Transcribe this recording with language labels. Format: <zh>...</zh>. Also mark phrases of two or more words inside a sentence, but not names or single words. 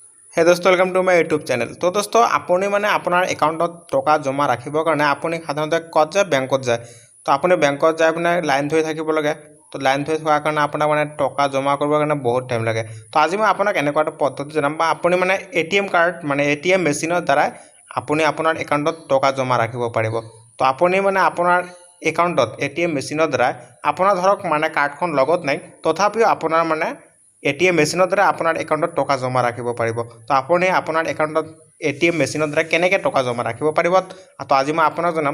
<en>hey दोस्तों welcome to my YouTube channel।</en> <as>তো দোস্তোঁ আপুনি মানে আপোনাৰ একাউণ্টত টকা জমা ৰাখিবৰ কাৰণে আপুনি সাধাৰণতে কত যায় বেংকত যায়। তো আপুনি বেংকত যায় পিনে লাইন ধৰি থাকিব লাগে। তো লাইন ধৰি থকাৰ কাৰণে আপোনাৰ মানে টকা জমা কৰিবৰ কাৰণে বহুত টাইম লাগে। तो আজি মই आपनाक এনেকুৱা এটা পদ্ধতি জনাম বা আপুনি মানে এটিএম কাৰ্ড মানে এটিএম मेसिনৰ দ্বাৰা আপুনি আপোনাৰ একাউণ্টত টকা জমা राखिব পাৰিব। তো আপুনি মানে আপোনাৰ একাউণ্টত এটিএম मेसिনৰ দ্বাৰা आपनार ধৰক মানে কাৰ্ডখন লগত নাই তথাপিও আপোনাৰ মানে এটিএম मेसिনৰ দ্বাৰা আপোনাৰ একাউণ্টত টকা জমা ৰাখিব পাৰিব। তো আপুনি আপোনাৰ একাউণ্টত एटीएम মেচিনৰ দ্বাৰা কেনেকৈ টকা জমা ৰাখিব পাৰিব তো আজি মই আপোনাক জনাম।</as>